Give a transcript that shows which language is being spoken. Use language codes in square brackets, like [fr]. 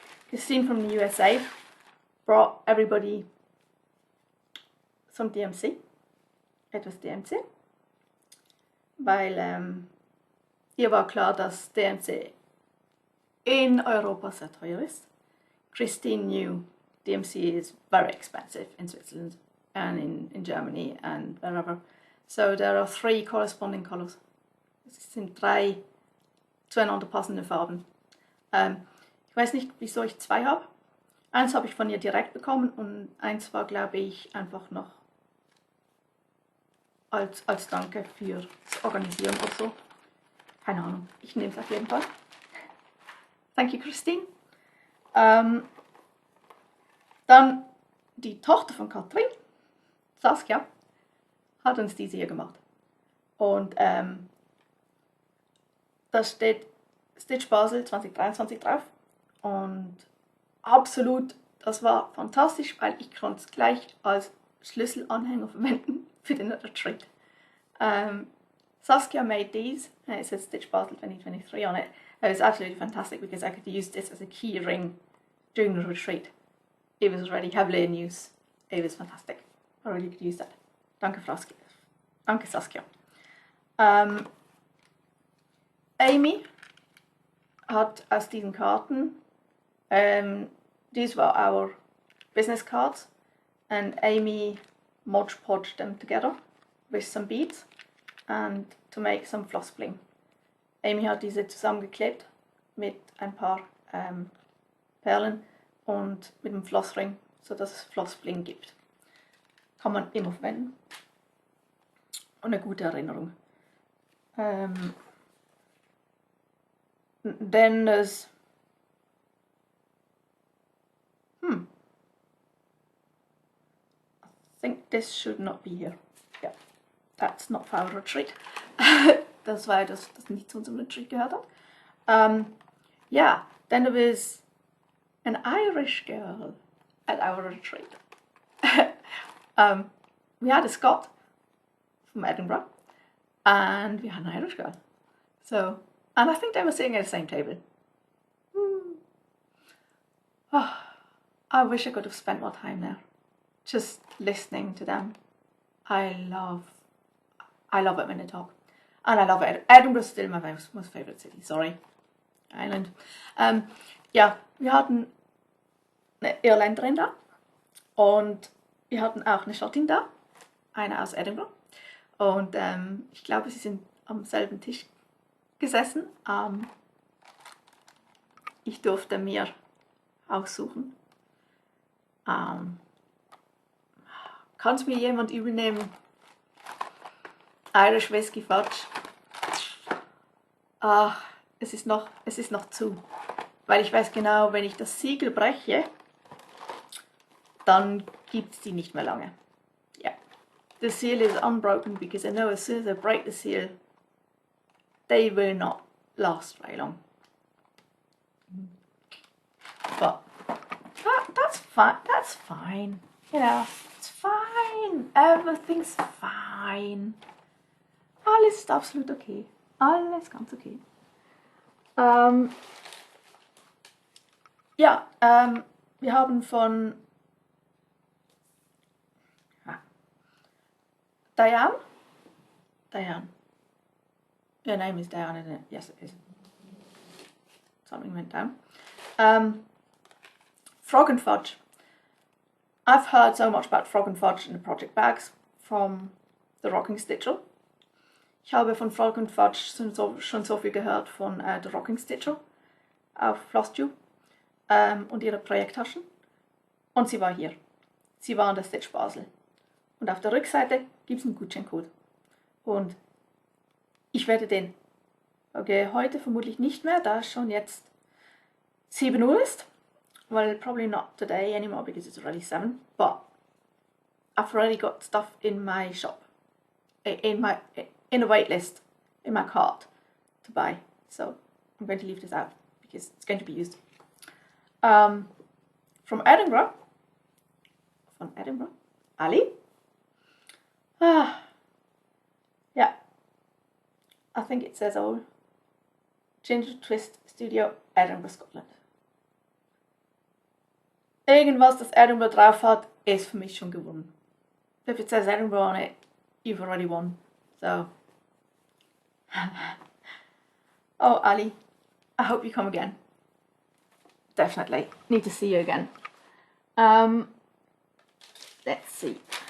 [en] Christine from the USA brought everybody some DMC. [de] Etwas DMC. Weil ihr war klar, dass DMC in Europa sehr teuer ist. [en] Christine knew DMC is very expensive in Switzerland and in Germany and wherever. So there are 3 corresponding colors. [de] Es sind 3 zueinander passende Farben. Ich weiß nicht, wieso ich 2 habe. Eins habe ich von ihr direkt bekommen und eins war, glaube ich, einfach noch als Danke fürs Organisieren oder so. Keine Ahnung, ich nehme es auf jeden Fall. [en] Thank you, Christine. [de] Dann die Tochter von Katrin, Saskia, hat uns diese hier gemacht. Und da steht StitchBasel 2023 drauf. Und absolut, das war fantastisch, weil ich konnte es gleich als Schlüsselanhänger verwenden für den Retreat. [en] Saskia made these, and it says StitchBasel 2023 on it. It was absolutely fantastic because I could use this as a key ring during the retreat. It was already heavily in use. It was fantastic. I really could use that. [de] Danke, Frosty. Danke, Saskia. Amy hat aus diesen Karten, [en] these were our business cards, and Amy Mod Podged them together with some beads and to make some floss bling. [de] Amy hat diese zusammengeklebt mit ein paar Perlen und mit dem Flossring, sodass es Flossbling gibt. Kann man immer verwenden. Und eine gute Erinnerung. [en] Then there's I think this should not be here. Yeah, that's not for our retreat. [de] Das war das nicht zu unserem Retreat gehört hat. [en] Yeah, then there was an Irish girl at our retreat. We had a Scot from Edinburgh, and we had an Irish girl. So, and I think they were sitting at the same table. Oh, I wish I could have spent more time there, just listening to them. I love it when they talk, and I love it. Edinburgh is still my most favourite city. Sorry, Ireland. [de] Ja, wir hatten eine Irländerin da und wir hatten auch eine Schottin da, eine aus Edinburgh. Und ich glaube, sie sind am selben Tisch gesessen. Ich durfte mir aussuchen. Kann es mir jemand übernehmen? [en] Irish Whiskey Fudge. [de] Es ist noch zu. Weil ich weiß genau, wenn ich das Siegel breche, dann gibt es die nicht mehr lange. [en] Yeah. The seal is unbroken because I know as soon as I break the seal, they will not last very long. But that's fine. That's fine. You know, it's fine. Everything's fine. [de] Alles ist absolut okay. Alles ganz okay. Ja, wir haben von Diane. [en] Your name is Diane, isn't it? Yes, it is. Something went down. Frog and Fudge. I've heard so much about Frog and Fudge in the project bags from the Rocking Stitcher. [de] Ich habe von Frog and Fudge schon so viel gehört von der Rocking Stitcher auf Flosstube und ihre Projekttaschen. Und sie war hier. Sie war an der StitchBasel. Und auf der Rückseite gibt es einen Gutscheincode. Und ich werde den, okay, heute vermutlich nicht mehr, da es schon jetzt 7 Uhr ist. [en] Well, probably not today anymore because it's already 7. But I've already got stuff in my shop, in a wait list, in my cart to buy. So I'm going to leave this out because it's going to be used. From Edinburgh, Ali. Yeah, I think it says all. Ginger Twist Studio, Edinburgh, Scotland. [de] Irgendwas, das Edinburgh drauf hat, ist für mich schon gewonnen. [en] If it says Edinburgh on it, you've already won. So, oh Ali, I hope you come again. Definitely need to see you again. Let's see.